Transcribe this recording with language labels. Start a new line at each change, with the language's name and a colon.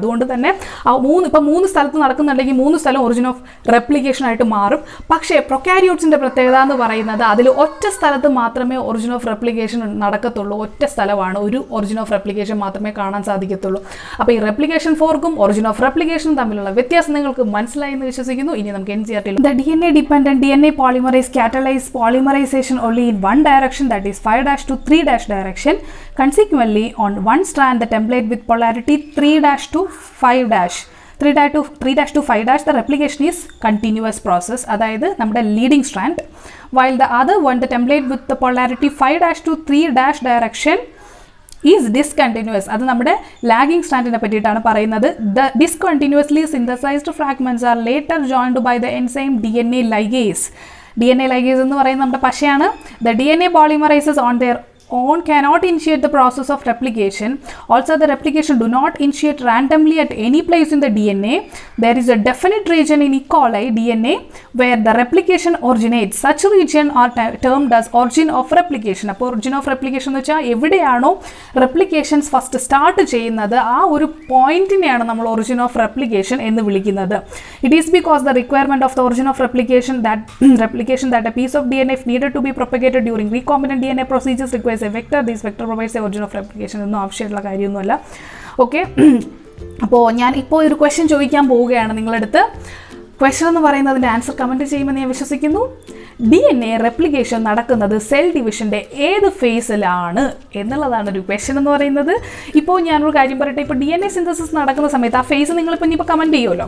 Malayalam: അതുകൊണ്ട് തന്നെ ഇപ്പം 3 സ്ഥലത്ത് നടക്കുന്നുണ്ടെങ്കിൽ 3 സ്ഥലം ഒറിജിൻ ഓഫ് റെപ്ലിക്കേഷൻ ആയിട്ട് മാറും. പക്ഷേ പ്രൊക്കാരിയോട്സിൻ്റെ പ്രത്യേകത എന്ന് പറയുന്നത് അതിൽ ഒറ്റ സ്ഥലത്ത് മാത്രമേ ഒറിജിൻ ഓഫ് റെപ്ലിക്കേഷൻ നടക്കത്തുള്ളൂ. ഒറ്റ സ്ഥലമാണ്, ഒരു ഒറിജിൻ ഓഫ് റെപ്ലിക്കേഷൻ മാത്രമേ കാണാൻ സാധിക്കത്തുള്ളൂ. അപ്പോൾ ഈ റെപ്ലിക്കേഷൻ ഫോർക്കും ഒറിജിൻ ഓഫ് റെപ്ലിക്കേഷനും തമ്മിലുള്ള വ്യത്യാസം നിങ്ങൾക്ക് മനസ്സിലായി എന്ന് വിശ്വസിക്കുന്നു. ഇനി നമുക്ക്
English: NCERT DNA dependent DNA polymerase catalyze polymerization only in one direction, that is 5' to 3' direction. Consequently, on one strand the template with polarity 3' to 5', 3' to 5', the replication is continuous process,
Malayalam: അതായത് നമ്മുടെ
English: leading strand, while the other one, the template with the polarity 5' to 3' direction is discontinuous.
Malayalam: അത് നമ്മുടെ lagging സ്ട്രാൻഡിനെ പറ്റിയിട്ടാണ് പറയുന്നത്.
English: The discontinuously synthesised fragments are later joined by the enzyme DNA ligase.
Malayalam: DNA ligase എന്ന് പറയുന്നത് നമ്മുടെ പശയാണ്.
English: ദ DNA polymerases on their own cannot initiate the process of replication. Also, the replication do not initiate randomly at any place in the DNA. There is a definite region in E. coli DNA where the replication originates. Such region are termed as origin of replication.
Malayalam: അപ്പോൾ origin of replication എന്ന് വെച്ചാൽ എവിടെയാണോ replications first start ചെയ്യുന്നത് ആ ഒരു പോയിന്റിനെയാണ് നമ്മൾ origin of replication എന്ന് വിളിക്കുന്നത്.
English: It is because the requirement of the origin of replication that a piece of DNA if needed to be propagated during recombinant DNA procedures requires a vector. This vector provides the origin of replication.
Malayalam: ഒന്നും ആവശ്യമുള്ള കാര്യമൊന്നുമല്ല. Okay, അപ്പോൾ ഞാൻ ഇപ്പോൾ ഒരു question ചോദിക്കാൻ പോവുകയാണ് നിങ്ങളടുത്ത്. ക്വസ്റ്റ്യൻ എന്ന് പറയുന്നതിൻ്റെ ആൻസർ കമൻറ്റ് ചെയ്യുമെന്ന് ഞാൻ വിശ്വസിക്കുന്നു. DNA റെപ്ലിക്കേഷൻ നടക്കുന്നത് സെൽ ഡിവിഷൻ്റെ ഏത് ഫേസിലാണ് എന്നുള്ളതാണ് ഒരു ക്വസ്റ്റ്യൻ എന്ന് പറയുന്നത്. ഇപ്പോൾ ഞാനൊരു കാര്യം പറയട്ടെ, ഇപ്പോൾ DNA സിന്തസിസ് നടക്കുന്ന സമയത്ത് ആ ഫേസ് നിങ്ങളിപ്പോൾ ഇനിയിപ്പോൾ കമൻറ്റ് ചെയ്യുമല്ലോ.